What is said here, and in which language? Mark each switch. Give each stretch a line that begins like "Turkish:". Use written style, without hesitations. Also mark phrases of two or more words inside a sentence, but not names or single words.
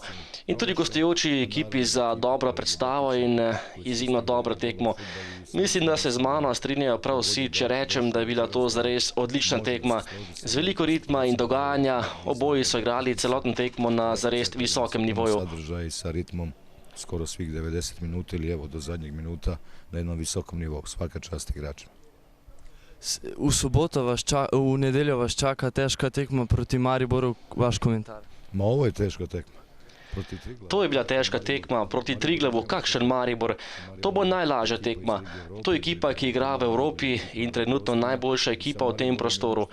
Slovenian: In tudi gostujoči ekipi za dobro predstavo in izjemno dobro tekmo. Mislim, da se z mano strinjajo prav vsi, če rečem, da je bila to zares odlična tekma. Z veliko ritma in dogajanja, oboji so igrali celoten tekmo na zares visokem nivoju.
Croatian: Sadržaj sa ritmom skoro svih 90 minuta ili evo do zadnjeg minuta na jednom visokom nivou. Svaka čast igračima.
Slovenian: V nedeljo vas čaka težka tekma proti Mariboru. Vaš komentar?
Croatian: Ma ovo je teška tekma.
Slovenian: To je bila težka tekma proti Triglavu, kakšen Maribor. To bo najlažja tekma. To je ekipa, ki igra v Evropi in trenutno najboljša ekipa v tem prostoru.